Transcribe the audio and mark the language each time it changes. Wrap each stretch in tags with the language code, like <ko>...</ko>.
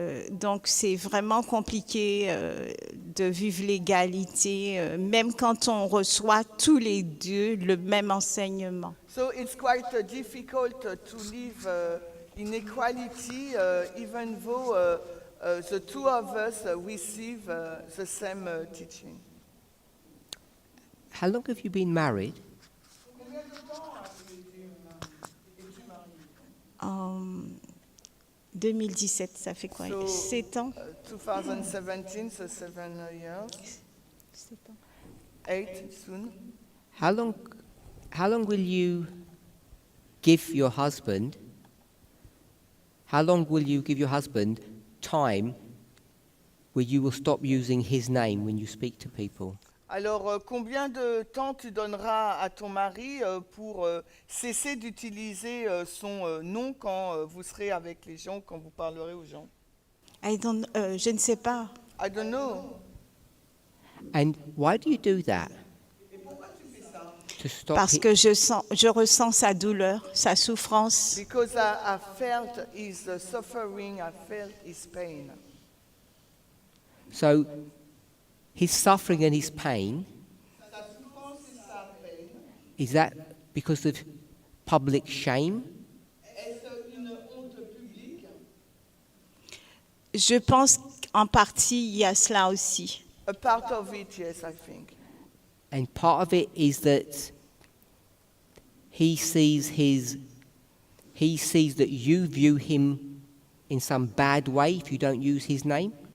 <fr>Donc c'est vraiment compliqué de vivre l'égalité, même quand on reçoit tous les deux le même enseignement.</fr> <en>So it's quite difficult to live in equality, even though the two of us receive the same teaching. How long have you been married?</en> <fr>En 2017, ça fait quoi?</fr> <en>So,</en> <fr>7 ans?</fr> <en>2017, so 7 years.</en> <fr>7 ans.</fr> <en>8 soon. How long will you give your husband? How long will you give your husband time where you will stop using his name when you speak to people?</en> <fr>Alors, combien de temps tu donneras à ton mari pour cesser d'utiliser son nom quand vous serez avec les gens, quand vous parlerez aux gens? Je ne sais pas.</fr> <en>I don't know. And why do you do that? To stop</en> <fr>Parce</fr> <en>it-</en> <fr>que je ressens sa douleur, sa souffrance.</fr> <en>Because I felt his suffering, I felt his pain. So his suffering and his pain, is that because of public shame?</en> <fr>Je pense qu'en partie, il y a cela aussi.</fr> <en>A part of it, yes, I think. And part of it is that he sees that you view him in some bad way if you don't use his name.</en>